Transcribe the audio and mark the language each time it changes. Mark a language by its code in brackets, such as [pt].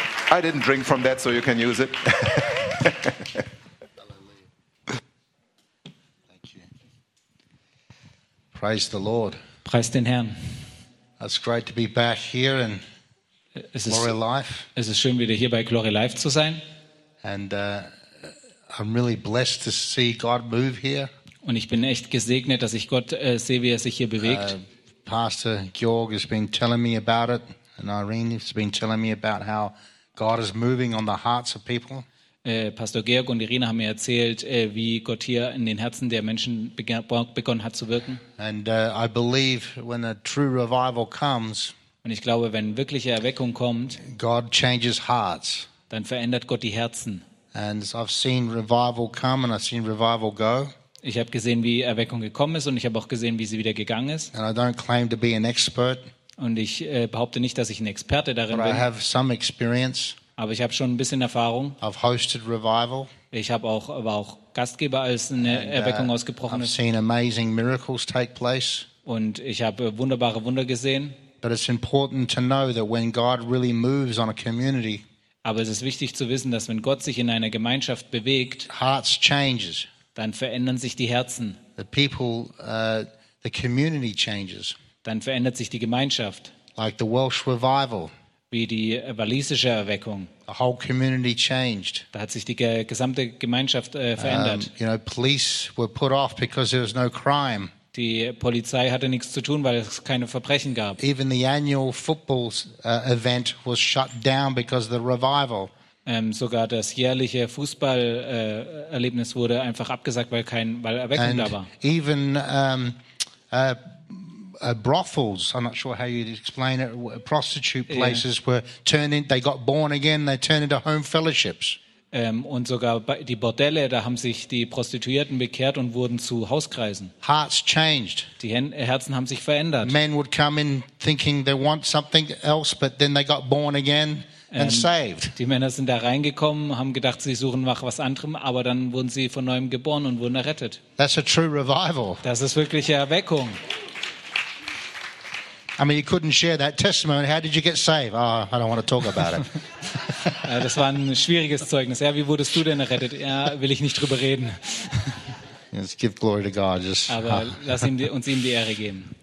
[en] I didn't drink from that, so you can use it. Thank you. Praise the Lord. [de] Preis den Herrn. [en] It's great to be back here in Glory Life. [de] Es ist schön, wieder hier bei Glory Life zu sein. [en] And I'm really blessed to see God move here. [de] Und ich bin echt gesegnet, dass ich Gott sehe, wie er sich hier bewegt. [en] Pastor Georg has been telling me about it, and Irene has been telling me about how God is moving on the hearts of people. [de] Pastor Georg und Irina haben mir erzählt, wie Gott hier in den Herzen der Menschen begonnen hat zu wirken. [en] And I believe when a true revival comes, [de] und ich glaube, wenn wirkliche Erweckung kommt, [en] God changes hearts. [de] Dann verändert Gott die Herzen. [en] And I've seen revival come and I've seen revival go. [de] Ich habe gesehen, wie Erweckung gekommen ist und ich habe auch gesehen, wie sie wieder gegangen ist. [en] And I don't claim to be an expert. [de] Und ich behaupte nicht, dass ich ein Experte darin bin. [en] I have some experience. [de] Aber ich habe schon ein bisschen Erfahrung. [en] I've hosted revival. [de] Ich habe auch, war auch Gastgeber, als eine Erweckung ausgebrochen ist. [en] I've seen amazing miracles take place. [de] Und ich habe wunderbare Wunder gesehen. [en] But it's important to know that when God really moves on a community, [de] aber es ist wichtig zu wissen, dass wenn Gott sich in einer Gemeinschaft bewegt, [en] hearts changes. [de] Dann verändern sich die Herzen. [en] The people, the community changes. [de] Dann verändert sich die Gemeinschaft. [en] Like the Welsh revival. [de] Wie die walisische Erweckung. [en] The whole community changed. [de] Da hat sich die gesamte Gemeinschaft verändert. [en] You know, police were put off because there was no crime. [de] Die Polizei hatte nichts zu tun, weil es keine Verbrechen gab. [en] Even the annual football event was shut down because of the revival. [de] Sogar das jährliche Fußballerlebnis wurde einfach abgesagt, weil Erweckung da war. [en] Even brothels, I'm not sure how you'd explain it, prostitute places were turned in, they got born again, they turned into home fellowships. [de] Und sogar die Bordelle, da haben sich die Prostituierten bekehrt und wurden zu Hauskreisen. [en] Hearts changed. [de] Die Herzen haben sich verändert. [en] Men would come in thinking they want something else, but then they got born again and saved. [de] Die Männer sind da reingekommen, haben gedacht, sie suchen nach was anderem, aber dann wurden sie von neuem geboren und wurden errettet. [en] That's a true revival. [de] Das ist wirkliche Erweckung. [en] I mean, you couldn't share that testimony. How did you get saved? Oh, I don't want to talk about it. [de] Das war ein schwieriges Zeugnis. Ja, wie wurdest du denn errettet? Ja, will ich nicht drüber reden. [en] Let's give glory to God. Just, [de] aber lass uns ihm die Ehre geben.